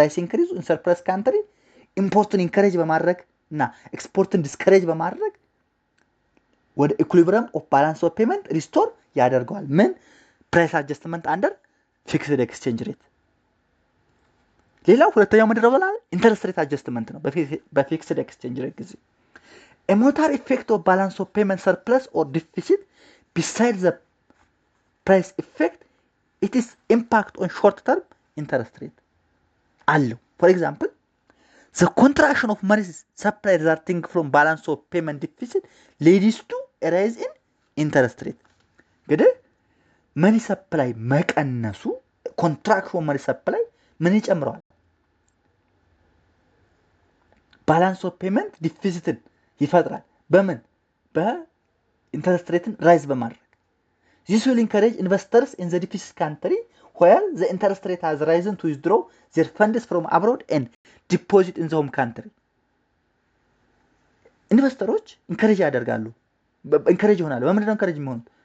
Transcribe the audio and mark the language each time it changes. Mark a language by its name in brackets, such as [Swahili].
[Amharic] ፕራይስ ኢንክሪዝ ኢን ሰርፕለስ ካንትሪ ኢምፖርትን ኢንከሬጅ በማድረግ እና ኤክስፖርትን ዲስከሬጅ በማድረግ ወደ ኢኩሊብሪየም ኦፍ ባላንስ ኦፍ ፔመንት ሪስቶር ያደርገዋል። ምን? ፕራይስ አጀስትመንት አንደር ፊክስድ ኤክስቼንጅ ሬት። ሌላው ሁለተኛው ምንድነው ብለናል? ኢንተረስት ሬት አጀስትመንት ነው በፊክስድ ኤክስቼንጅ ሬት ጊዜ። [English] a monetary effect of balance of payment surplus or deficit besides the price effect, it is impact on short term interest rate አለው። for example the contraction of money supply resulting from balance of payment deficit leads to a rise in interest rate። [Amharic] እንግዲህ መኒ ሰፕላይ መቀነሱ ኮንትራክሽን መኒ ሰፕላይ ምን ይጨምረዋል? ባላንስ ኦፍ ፔመንት ዲፊሲትን ይፈጥራል። በምን? በኢንተረስት ሬትን ራይዝ በማድረግ [English] this will encourage investors in the deficit country where the interest rate has risen to withdraw their funds from abroad and deposit in the home country። [Amharic] ኢንቨስተሮች ኢንከሬጅ ያደርጋሉ፣ ኢንከሬጅ ይሆናሉ። በምንድን ነው ኢንከሬጅ የሚሆኑት?